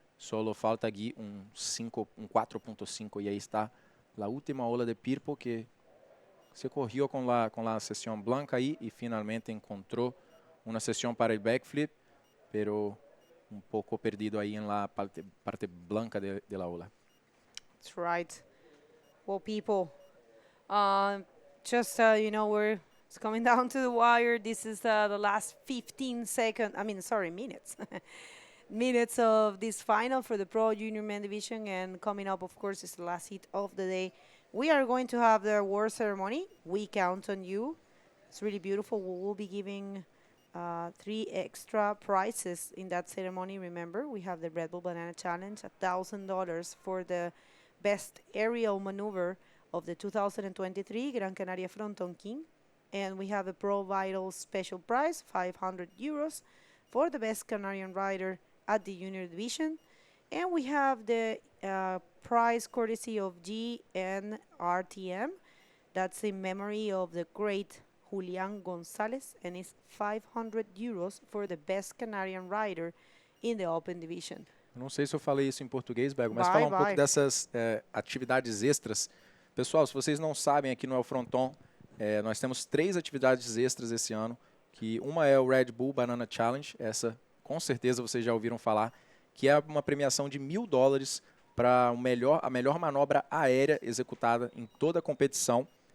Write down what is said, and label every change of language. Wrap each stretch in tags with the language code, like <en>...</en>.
<es>Solo falta aquí un 4.5 y ahí está la última ola de Pirpo que se corrió con la sesión blanca ahí y finalmente encontró una sesión para el backflip, pero un poco perdido ahí en la parte blanca de la ola.</es> <en>That's right. Well, people, it's coming down to the wire. This is the last 15 minutes. Minutes of this final for the Pro Junior Men Division, and coming up, of course, is the last heat of the day. We are going to have the award ceremony. We count on you. It's really beautiful. We will be giving 3 extra prizes in that ceremony. Remember, we have the Red Bull Banana Challenge, $1,000 for the best aerial maneuver of the 2023 Gran Canaria Fronton King. And we have a Pro Vital special prize, €500 for the best Canarian rider at the junior division. And we have the prize courtesy of GNRTM. That's in memory of the great Julian Gonzalez, and it's €500 for the best Canarian rider in the open division.</en> <pt>Eu não sei se eu falei isso em português, Bego, mas Vai, falar um pouco vai. dessas atividades extras. Pessoal, se vocês não sabem, aqui no El Fronton, nós temos 3 atividades extras esse ano, que uma é o Red Bull Banana Challenge, essa com certeza vocês já ouviram falar, que é uma premiação de $1.000 para a melhor manobra aérea executada em toda a competição.</pt>